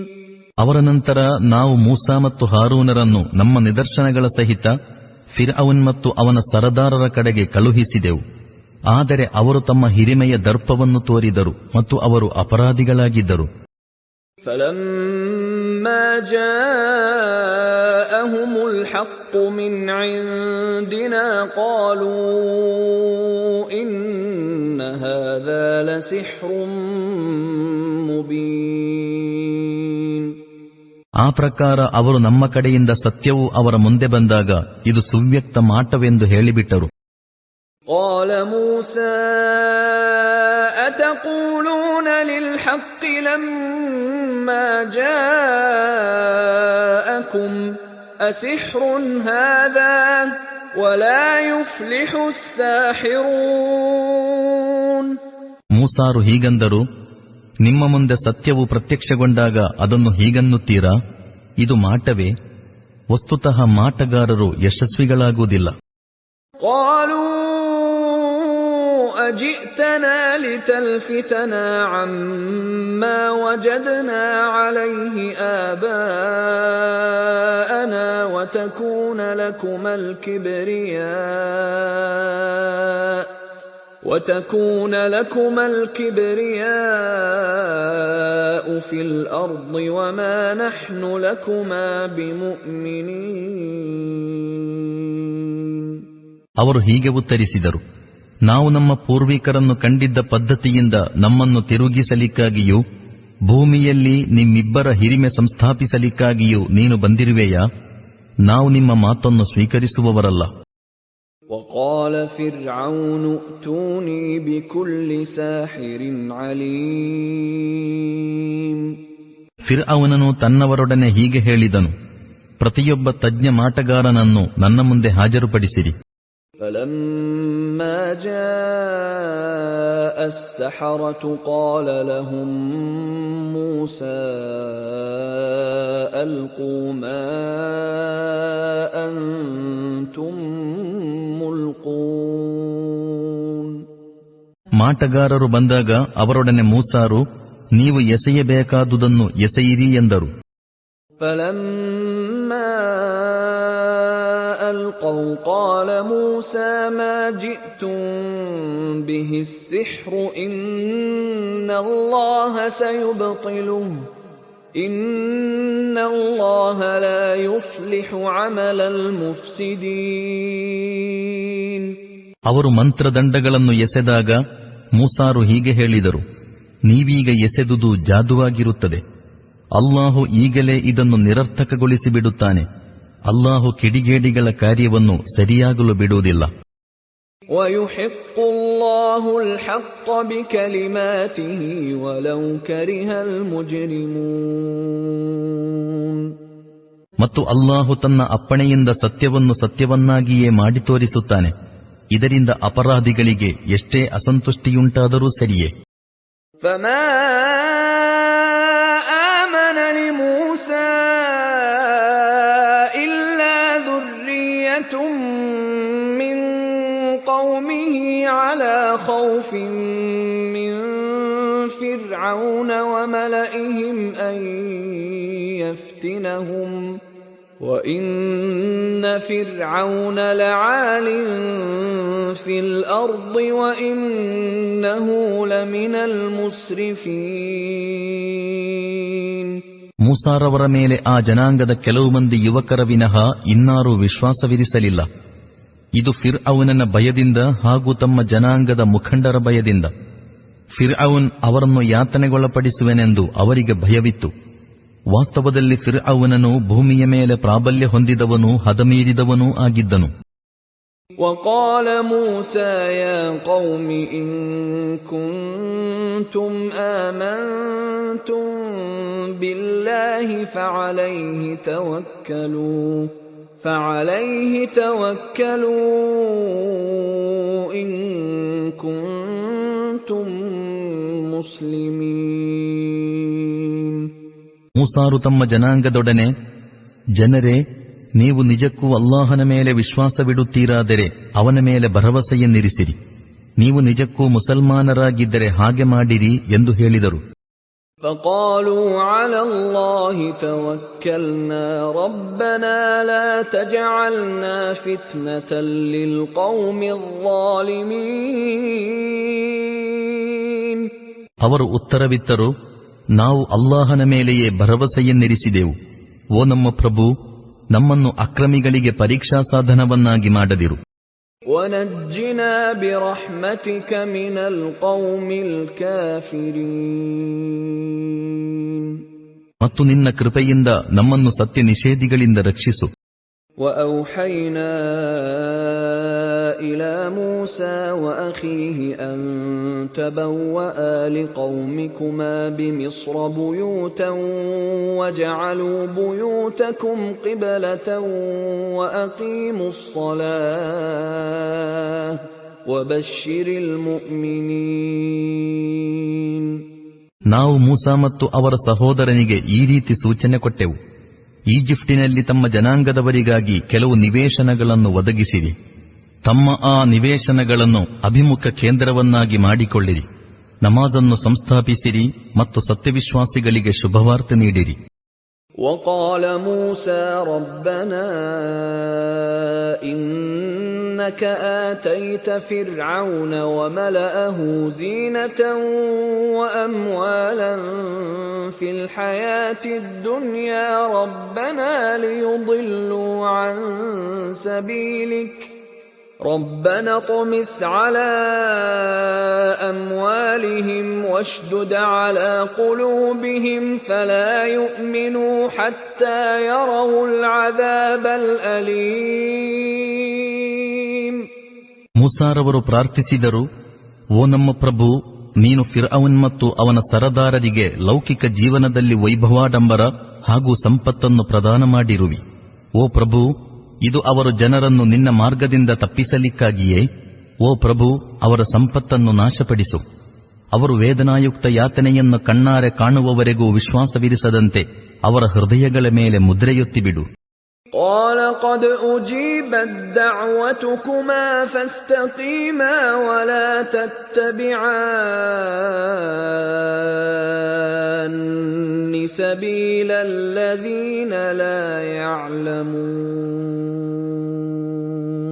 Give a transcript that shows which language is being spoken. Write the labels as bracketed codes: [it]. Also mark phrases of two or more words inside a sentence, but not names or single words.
[kn] ಅವರ ನಂತರ ನಾವು ಮೂಸಾ ಮತ್ತು ಹಾರೂನರನ್ನು ನಮ್ಮ ನಿದರ್ಶನಗಳ ಸಹಿತ ಫಿರ್ಔನ್ ಮತ್ತು ಅವನ ಸರದಾರರ ಕಡೆಗೆ ಕಳುಹಿಸಿದೆವು. ಆದರೆ ಅವರು ತಮ್ಮ ಹಿರಿಮೆಯ ದರ್ಪವನ್ನು ತೋರಿದರು ಮತ್ತು ಅವರು ಅಪರಾಧಿಗಳಾಗಿದ್ದರು. [ar] فَلَمَّا جاءهم الحق من عندنا قالوا إن هذا لسحر مبين. [kn] ಆ ಪ್ರಕಾರ ಅವರು ನಮ್ಮ ಕಡೆಯಿಂದ ಸತ್ಯವು ಅವರ ಮುಂದೆ ಬಂದಾಗ ಇದು ಸುವ್ಯಕ್ತ ಮಾಟವೆಂದು ಹೇಳಿಬಿಟ್ಟರು. [ar] قال موسى أتقولون للحق لما جاءكم أسحر هذا ولا يفلح الساحرون. [kn] ಮೂಸಾರು ಹೀಗಂದರು, ನಿಮ್ಮ ಮುಂದೆ ಸತ್ಯವು ಪ್ರತ್ಯಕ್ಷಗೊಂಡಾಗ ಅದನ್ನು ಹೀಗನ್ನುತ್ತೀರಾ? ಇದು ಮಾಟವೇ? ವಸ್ತುತಃ ಮಾಟಗಾರರು ಯಶಸ್ವಿಗಳಾಗುವುದಿಲ್ಲ. [ar] قالوا أجئتنا لتلفتنا عما وجدنا عليه آباءنا وتكون لكما الكبرياء في الأرض وما نحن لكما بمؤمنين. [kn] ಅವರು ಹೀಗೆ ಉತ್ತರಿಸಿದರು, ನಾವು ನಮ್ಮ ಪೂರ್ವಿಕರನ್ನು ಕಂಡಿದ್ದ ಪದ್ಧತಿಯಿಂದ ನಮ್ಮನ್ನು ತಿರುಗಿಸಲಿಕ್ಕಾಗಿಯೂ ಭೂಮಿಯಲ್ಲಿ ನಿಮ್ಮಿಬ್ಬರ ಹಿರಿಮೆ ಸಂಸ್ಥಾಪಿಸಲಿಕ್ಕಾಗಿಯೂ ನೀನು ಬಂದಿರುವೆಯಾ? ನಾವು ನಿಮ್ಮ ಮಾತನ್ನು ಸ್ವೀಕರಿಸುವವರಲ್ಲ. [ar] وقال فرعون ائتوني بكل ساحر عليم. [kn] ಫಿರ್ಔನನು ತನ್ನವರೊಡನೆ ಹೀಗೆ ಹೇಳಿದನು, ಪ್ರತಿಯೊಬ್ಬ ತಜ್ಞ ಮಾಟಗಾರನನ್ನು ನನ್ನ ಮುಂದೆ ಹಾಜರುಪಡಿಸಿರಿ. [ar] فلما جاء السحرة قال لهم موسى ألقوا ما أنتم ملقون. [kn] ಮಾಟಗಾರರು ಬಂದಾಗ ಅವರೊಡನೆ ಮೂಸಾರು, ನೀವು ಎಸೆಯಬೇಕಾದುದನ್ನು ಎಸೆಯಿರಿ ಎಂದರು. [ar] فلما ألقوا قال موسى ما جئتم به السحر إن الله سيبطله إن الله لا يصلح عمل المفسدين. [kn] ಅವರು ಮಂತ್ರದಂಡಗಳನ್ನು ಎಸೆದಾಗ ಮೂಸಾರು ಹೀಗೆ ಹೇಳಿದರು, ನೀವೀಗ ಎಸೆದುದು ಜಾದುವಾಗಿರುತ್ತದೆ. ಅಲ್ಲಾಹು ಈಗಲೇ ಇದನ್ನು ನಿರರ್ಥಕಗೊಳಿಸಿ ಬಿಡುತ್ತಾನೆ. ಅಲ್ಲಾಹು ಕಿಡಿಗೇಡಿಗಳ ಕಾರ್ಯವನ್ನು ಸರಿಯಾಗಲು ಬಿಡುವುದಿಲ್ಲ. [ar] وَيُحِقُّ اللَّهُ الْحَقَّ بِكَلِمَاتِهِ وَلَوْ كَرِهَ الْمُجْرِمُونَ. [kn] ಮತ್ತು ಅಲ್ಲಾಹು ತನ್ನ ಅಪ್ಪಣೆಯಿಂದ ಸತ್ಯವನ್ನು ಸತ್ಯವನ್ನಾಗಿಯೇ ಮಾಡಿ ತೋರಿಸುತ್ತಾನೆ. ಇದರಿಂದ ಅಪರಾಧಿಗಳಿಗೆ ಎಷ್ಟೇ ಅಸಂತುಷ್ಟಿಯುಂಟಾದರೂ ಸರಿಯೇ. [ar] فَمَا آمَنَ لِمُوسَى إِلَّا ذُرِّيَّةٌ مِّن قَوْمِهِ عَلَى خَوْفٍ مِّن فِرْعَوْنَ وَمَلَئِهِمْ أَن يَفْتِنَهُمْ وَإِنَّ فِرْعَوْنَ لَعَالٍ فِي الْأَرْضِ وَإِنَّهُ لَمِنَ الْمُسْرِفِينَ. [kn] ಮೂಸಾರವರ ಮೇಲೆ ಆ ಜನಾಂಗದ ಕೆಲವು ಮಂದಿ ಯುವಕರ ವಿನಃ ಇನ್ನಾರೂ ವಿಶ್ವಾಸವಿರಿಸಲಿಲ್ಲ. ಇದು ಫಿರ್ಔನನ ಭಯದಿಂದ ಹಾಗೂ ತಮ್ಮ ಜನಾಂಗದ ಮುಖಂಡರ ಭಯದಿಂದ. ಫಿರ್ಔನ್ ಅವರನ್ನು ಯಾತನೆಗೊಳಪಡಿಸುವೆನೆಂದು ಅವರಿಗೆ ಭಯವಿತ್ತು. ವಾಸ್ತವದಲ್ಲಿ ಫಿರ್ಔನನು ಭೂಮಿಯ ಮೇಲೆ ಪ್ರಾಬಲ್ಯ ಹೊಂದಿದವನೂ ಹದಮೀರಿದವನೂ ಆಗಿದ್ದನು. [ar] وقال موسى يا قوم إن كنتم آمنتم بالله فعليه توكلوا إن كنتم مسلمين. [kn] ಮೂಸಾರು ತಮ್ಮ ಜನಾಂಗದೊಡನೆ, ಜನರೇ, ನೀವು ನಿಜಕ್ಕೂ ಅಲ್ಲಾಹನ ಮೇಲೆ ವಿಶ್ವಾಸವಿಡುತ್ತೀರಾದರೆ ಅವನ ಮೇಲೆ ಭರವಸೆಯನ್ನಿರಿಸಿರಿ. ನೀವು ನಿಜಕ್ಕೂ ಮುಸಲ್ಮಾನರಾಗಿದ್ದರೆ ಹಾಗೆ ಮಾಡಿರಿ ಎಂದು ಹೇಳಿದರು. [ar] فقالوا على الله توكلنا ربنا لا تجعلنا فتنة للقوم الظالمين. [kn] ಅವರು ಉತ್ತರವಿತ್ತರು, ನಾವು ಅಲ್ಲಾಹನ ಮೇಲೆಯೇ ಭರವಸೆಯನ್ನಿರಿಸಿದೆವು. ಓ ನಮ್ಮ ಪ್ರಭು, ನಮ್ಮನ್ನು ಅಕ್ರಮಿಗಳಿಗೆ ಪರೀಕ್ಷಾ ಸಾಧನವನ್ನಾಗಿ ಮಾಡದಿರು. [ar] وَنَجِّنَا بِرَحْمَتِكَ مِنَ الْقَوْمِ الْكَافِرِينَ. [kn] ಮತ್ತು ನಿನ್ನ ಕೃಪೆಯಿಂದ ನಮ್ಮನ್ನು ಸತ್ಯ ನಿಷೇಧಿಗಳಿಂದ ರಕ್ಷಿಸು. [ar] وَأَوْحَيْنَا إِلَى مُوسَى وَأَخِيهِ أَن تَبَوَّآ لِقَوْمِكُمَا بِمِصْرَ بُيُوتًا وَاجْعَلُوا بُيُوتَكُمْ قِبْلَةً وَأَقِيمُوا الصَّلَاةَ وَبَشِّرِ الْمُؤْمِنِينَ. [kn] ನಾವು ಮೂಸಾ ಮತ್ತು ಅವರ ಸಹೋದರನಿಗೆ ಈ ರೀತಿ ಸೂಚನೆ ಕೊಟ್ಟೆವು. ಈಜಿಪ್ಟಿನಲ್ಲಿ ತಮ್ಮ ಜನಾಂಗದವರಿಗಾಗಿ ಕೆಲವು ನಿವೇಶನಗಳನ್ನು ಒದಗಿಸಿರಿ. ತಮ್ಮ ಆ ನಿವೇಶನಗಳನ್ನು ಅಭಿಮುಖ ಕೇಂದ್ರವನ್ನಾಗಿ ಮಾಡಿಕೊಳ್ಳಿರಿ. ನಮಾಜನ್ನು ಸಂಸ್ಥಾಪಿಸಿರಿ ಮತ್ತು ಸತ್ಯವಿಶ್ವಾಸಿಗಳಿಗೆ ಶುಭವಾರ್ತೆ ನೀಡಿರಿ. [ar] وقال موسى ربنا إنك آتيت فرعون وملأه زينة وأموالا في الحياة الدنيا ربنا ليضلوا عن سبيلك ربنا اطمس على أموالهم واشدد على قلوبهم فلا يؤمنوا حتى يروا العذاب الأليم. [kn] ಮೂಸಾರವರು ಪ್ರಾರ್ಥಿಸಿದರು, ಓ ನಮ್ಮ ಪ್ರಭು, ನೀನು ಫಿರ್ಔನ್ ಮತ್ತು ಅವನ ಸರದಾರರಿಗೆ ಲೌಕಿಕ ಜೀವನದಲ್ಲಿ ವೈಭವಾಡಂಬರ ಹಾಗೂ ಸಂಪತ್ತನ್ನು ಪ್ರದಾನ ಮಾಡಿರುವಿ. ಓ ಪ್ರಭು, ಇದು ಅವರು ಜನರನ್ನು ನಿನ್ನ ಮಾರ್ಗದಿಂದ ತಪ್ಪಿಸಲಿಕ್ಕಾಗಿಯೇ. ಓ ಪ್ರಭು, ಅವರ ಸಂಪತ್ತನ್ನು ನಾಶಪಡಿಸು. ಅವರು ವೇದನಾಯುಕ್ತ ಯಾತನೆಯನ್ನು ಕಣ್ಣಾರೆ ಕಾಣುವವರೆಗೂ ವಿಶ್ವಾಸವಿರಿಸದಂತೆ ಅವರ ಹೃದಯಗಳ ಮೇಲೆ ಮುದ್ರೆಯೊತ್ತಿಬಿಡು. [ar] قال قد أجيبت دعوتكما فاستقيما ولا تتبعان سبيل الذين لا يعلمون.